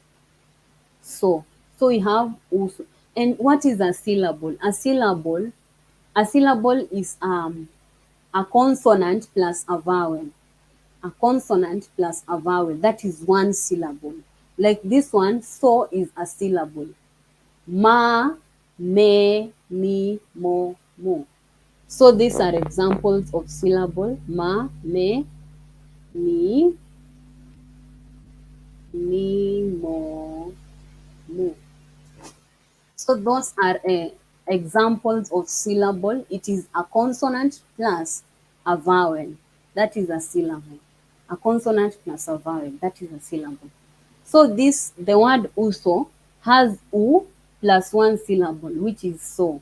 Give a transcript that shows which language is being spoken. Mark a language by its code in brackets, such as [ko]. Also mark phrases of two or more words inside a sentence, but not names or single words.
[en] So we have uso. And what is a syllable? A syllable is a consonant plus a vowel. A consonant plus a vowel, that is one syllable. Like this one, so is a syllable. Ma, me, mi, mo, mo. So these are examples of syllable. Ma, me, mi, mo, mo. So those are examples of syllable. It is a consonant plus a vowel. That is a syllable. A consonant plus a vowel. That is a syllable. So the word uso has u plus one syllable, which is so.